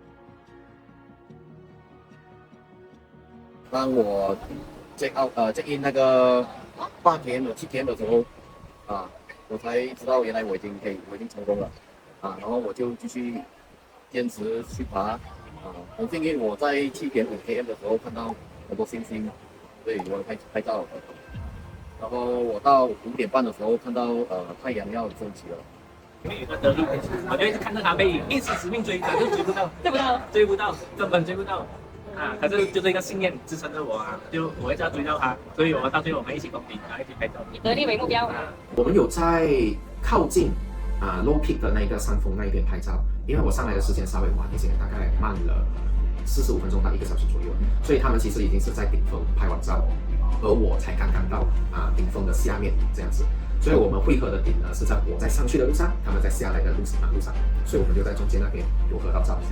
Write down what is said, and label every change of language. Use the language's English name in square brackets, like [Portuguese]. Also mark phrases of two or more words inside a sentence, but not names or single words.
[Chinese] 當我 [English] check in [Chinese] 那個8天7天的時候，我才知道原來我已經成功了，然後我就繼續堅持去爬，很幸運我在7.5 km 的時候看到很多星星，所以我拍照，然後我到5點半的時候看到太陽要升起了。因為有個得力，我就一直看着他背影，一直死命追，可是追不到，根本追不到。可是就這一個信念支撐着我就我一直要追到他，所以我到最後我們一起攻頂，然後一起拍照。以得力為目標。我們有在靠近 [English] low peak [Chinese] 的那個山峰那一邊拍照，因為我上來的時間稍微晚一些，大概慢了45分鐘到1個小時左右，所以他們其實已經是在頂峰拍完照，而我才剛剛到頂峰的下面這樣子，所以我們匯合的點呢是在我在上去的路上，他們在下來的路上，所以我們就在中間那邊有合到照一下。